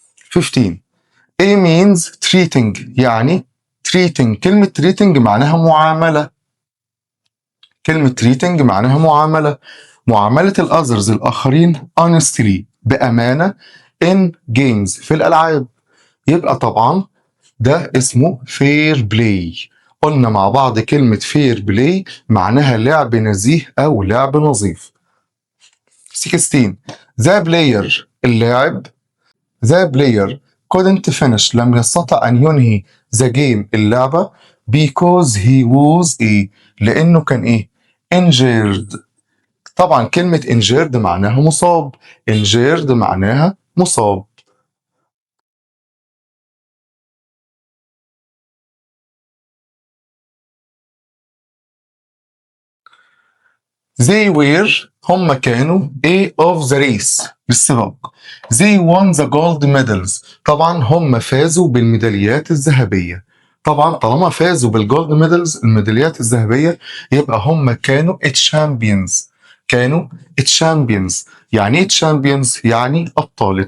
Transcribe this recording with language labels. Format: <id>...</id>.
<en>15. A means treating، يعني treating، كلمة treating</en> <ar>معناها معاملة. كلمة treating معناها معاملة. معاملة الأذرز الآخرين honestly، بأمانة،</ar> <en>in games،</en> <ar>في الألعاب. يبقى طبعا ده اسمه fair play. قلنا مع بعض كلمة fair play معناها لعب نزيه أو لعب نظيف. 16.</ar> <en>the player، اللاعب. the player couldn't finish،</en> <ar>لم يستطع أن ينهي</ar> <en>the game، اللعبة، because he was إيه،</en> <ar>لأنه كان إيه،</ar> <en>injured.</en> <ar>طبعا كلمة injured معناها مصاب، injured معناها مصاب.</ar> <en>They were،</en> <ar>هم كانوا</ar> <en>A of the race،</en> <ar>بالسباق.</ar> <en>They won the gold medals،</en> <ar>طبعا هم فازوا بالميداليات الذهبية. طبعا طالما فازوا بالجولد ميدالز، الميداليات الذهبية، يبقى هم كانوا champions. كانوا champions. يعني ايه champions؟ يعني أبطال.</ar>